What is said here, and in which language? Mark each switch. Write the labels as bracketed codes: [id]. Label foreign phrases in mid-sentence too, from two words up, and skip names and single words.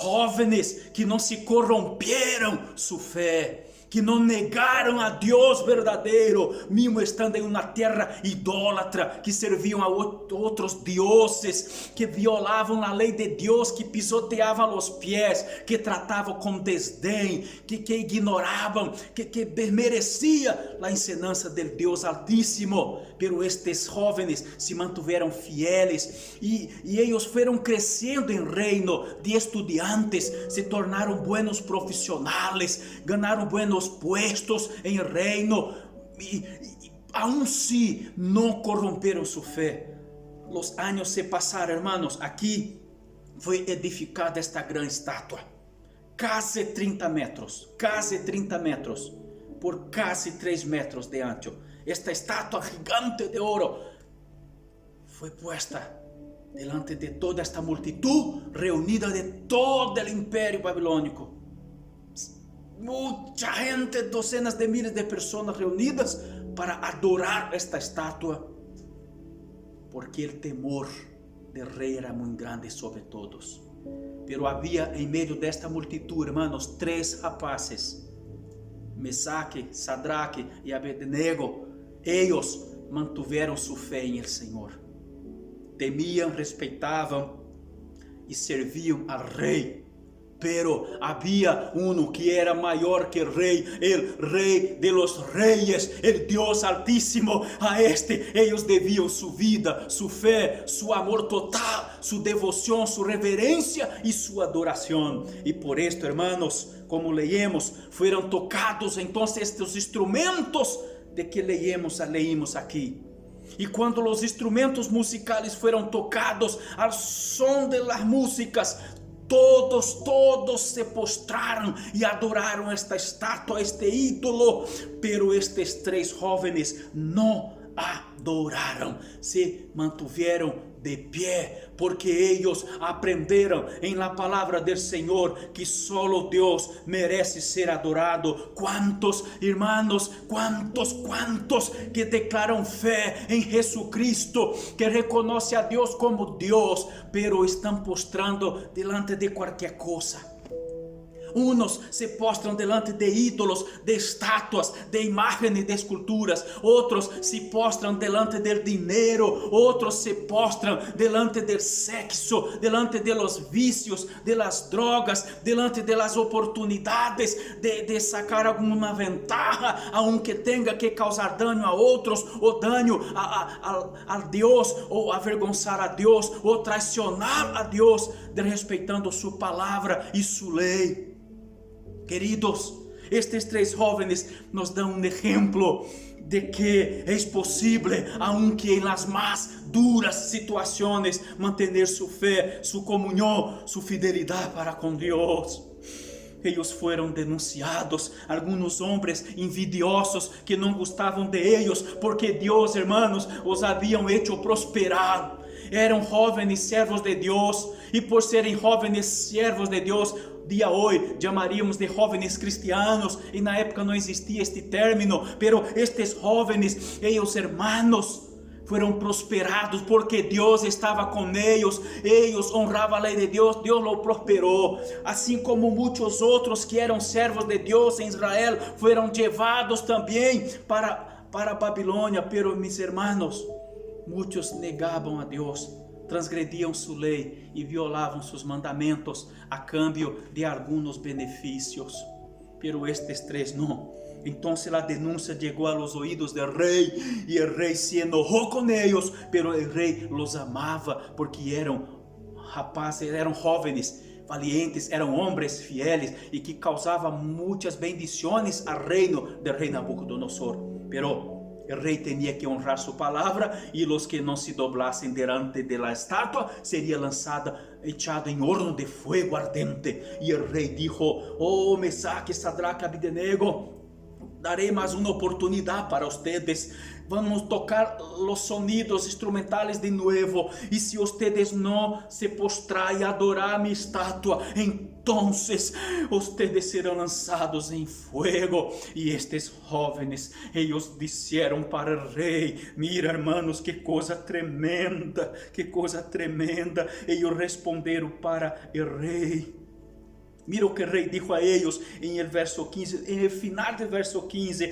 [pt] jóvenes que não se corromperam sua fé, que não negaram a Deus verdadeiro, mesmo estando em uma terra idólatra, que serviam a outros deuses, que violavam a lei de Deus, que pisoteavam os pés, que tratavam com desdém, que ignoravam, que desmerecia a ensinança del Deus Altíssimo. Pero estes jóvenes se mantiveram fieles e eles foram crescendo em reino de estudiantes, se tornaram buenos profissionais, ganharam [es] buenos puestos [pt] em reino e [es] aún si [pt] não corromperam sua fé. Os anos se passaram, hermanos. Aqui foi edificada esta grande estátua, quase 30 metros, por quase 3 metros de ancho. Esta estátua gigante de ouro foi [es] puesta delante [pt] de toda esta multitud reunida de todo o império babilônico. Muita gente, [es] docenas de miles [pt] de pessoas reunidas para adorar esta estátua, porque o temor do rei era muito grande sobre todos. Pero havia em meio desta [es] multitud, hermanos, [pt] 3 rapazes, Mesaque, Sadraque e Abednego. Eles mantiveram sua fé em el Senhor, temiam, respeitavam e serviam ao rei. Pero havia que era maior que o rei [es] de los reyes, el [pt] Deus Altíssimo. A eles deviam sua vida, sua fé, seu amor total, sua devoção, sua reverência e sua adoração. [es] E por esto, hermanos, como leemos, [pt] foram tocados então estes instrumentos de que leímos aqui. E quando os instrumentos musicais foram tocados ao som de [es] las músicas, [pt] todos se postraram e adoraram esta estátua, este ídolo. Pero estes 3 jóvenes não adoraram, se mantiveram de pé, porque eles aprenderam em la palavra del Senhor que solo Deus merece ser adorado. Quantos hermanos, quantos que declaram fé em Jesucristo, que reconhecem a Deus como Deus, pero estão postrando delante de qualquer coisa. [es] Unos se postram delante de ídolos, de estátuas, de imágenes, de esculturas. [pt] Outros se postram [es] delante del [pt] dinheiro. Outros se postram [es] delante del sexo, delante de los vicios, de las drogas, delante de las oportunidades [pt] de sacar alguma ventaja, aunque tenha que causar dano a outros, ou dano a Deus, ou avergonçar a Deus, ou traicionar a Deus, desrespeitando sua palavra e sua lei. Queridos, estes 3 jóvenes nos dão um exemplo de que é possível, aunque em [es] las más duras [pt] situações, manter sua fé, sua comunhão, sua fidelidade para com Deus. Eles foram denunciados, alguns homens envidiosos que não gostavam de eles, porque Deus, hermanos, os haviam hecho prosperar. Eram jovens servos de Deus, e por serem jovens servos de Deus, dia hoje chamaríamos de jovens cristianos, e na época não existia este término, pero estes jovens, eles hermanos, foram prosperados porque Deus estava com eles honravam a lei de Deus, Deus os prosperou, assim como muitos outros que eram servos de Deus em Israel, foram levados também para Babilônia. [es] Pero mis hermanos, [pt] muitos negavam a Deus, transgrediam sua lei e violavam seus mandamentos a cambio de alguns benefícios. Pero estes 3 não. Então a denúncia chegou aos ouvidos do rei, e o rei se enojou com eles, pero o rei los amava, porque eram rapazes, eram jovens valientes, eram homens fieles e que causavam muitas bendições ao reino do rei Nabucodonosor. Pero o rei tinha que honrar sua palavra, e os que não se doblassem diante da estátua seriam lançados, echado em horno de fogo ardente. E o rei dijo: "Oh Mesaque, Sadraque, Abednego, daré mais uma oportunidade para ustedes. Vamos tocar os [es] sonidos instrumentales de nuevo. [pt] E se ustedes não se postrar e adorar a minha estátua, [es] entonces ustedes [pt] serão lançados em fuego." E estes jóvenes, eles disseram para o rei: [es] "Mira, hermanos, [pt] que coisa tremenda, que coisa tremenda." Eles responderam para o rei: [es] Mira o que el rey dijo a ellos en el verso 15, en el final del verso 15.